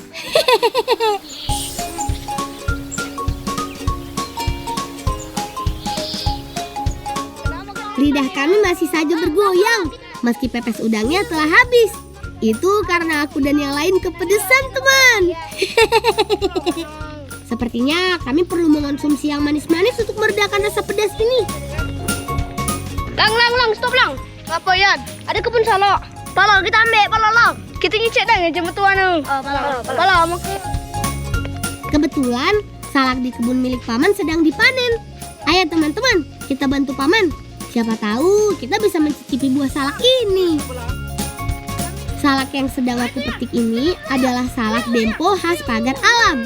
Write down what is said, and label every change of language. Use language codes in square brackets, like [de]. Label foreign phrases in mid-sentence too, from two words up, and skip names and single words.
[id] Lidah kami masih saja bergoyang meski pepes udangnya telah habis. Itu karena aku dan yang lain kepedesan teman. Sepertinya kami perlu mengonsumsi yang manis-manis untuk meredakan rasa pedas ini. Lang, stop lang. Apa Yan? Ada kebun salak. Pala, kita ambil pala lang. Kita ngecek dah yang jemput tuan tu. Pala. Kebetulan salak di kebun milik paman sedang dipanen. Ayo teman-teman, kita bantu paman. Siapa tahu kita bisa mencicipi buah salak ini. Salak yang sedang aku petik ini adalah salak dempo khas pagar alam.